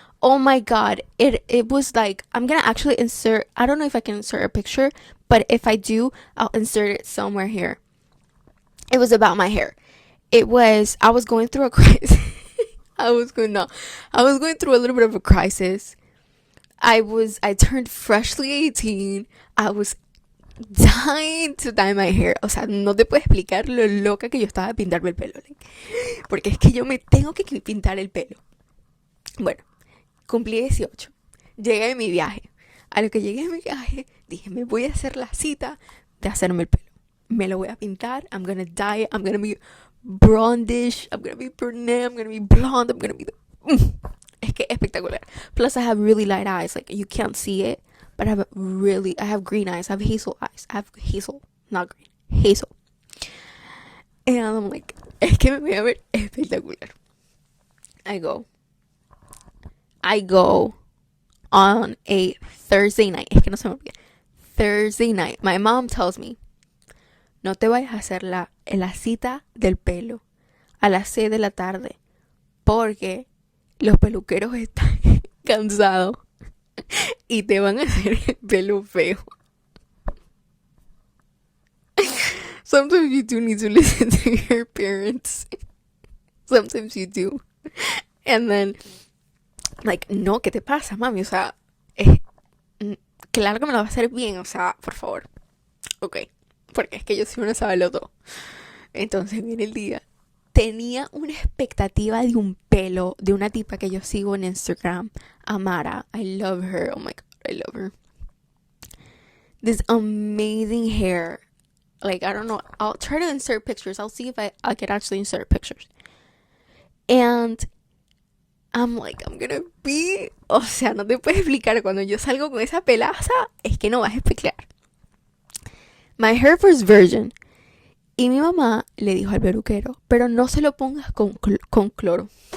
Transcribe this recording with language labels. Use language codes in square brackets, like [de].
[en] Oh my god, it was like, I'm gonna actually insert, I don't know if I can insert a picture, but if I do, I'll insert it somewhere here. It was about my hair. I was going through a crisis. I was going through a little bit of a crisis. I turned freshly 18. I was dying to dye my hair. [es] O sea, no te puedo explicar lo loca que yo estaba de pintarme el pelo. Like, porque es que yo me tengo que pintar el pelo. Bueno, cumplí 18. Llegué de mi viaje. A lo que llegué de mi viaje, dije, me voy a hacer la cita de hacerme el pelo. Me lo voy a pintar. [en] I'm gonna dye it. I'm gonna be blondish. I'm gonna be brunette. I'm gonna be blonde. I'm gonna be [es] Es que espectacular. [en] Plus, I have really light eyes. Like, you can't see it, but I have green eyes. I have hazel eyes. I have hazel, not green. Hazel. And I'm like, [es] es que me voy a ver espectacular. [en] I go on a Thursday night. [es] Es que no se me olvida. [en] Thursday night. My mom tells me, [es] no te vayas a hacer la cita del pelo a las 6 de la tarde, porque los peluqueros están cansados y te van a hacer el pelo feo. [en] Sometimes you do need to listen to your parents. Sometimes you do. And then, like, [es] no, ¿qué te pasa, mami? O sea, claro que me lo va a hacer bien, o sea, por favor. Ok, porque es que yo soy una sabeloto. Entonces viene el día. Tenía una expectativa de un pelo de una tipa que yo sigo en Instagram, Amara. [en] I love her. Oh my god, I love her. This amazing hair. Like, I don't know. I'll try to insert pictures. I'll see if I can actually insert pictures. And I'm like, I'm gonna be... [es] O sea, no te puedes explicar. Cuando yo salgo con esa pelaza, es que no vas a explicar. [en] My hair was virgin. [es] Y mi mamá le dijo al peluquero, pero no se lo pongas con cloro.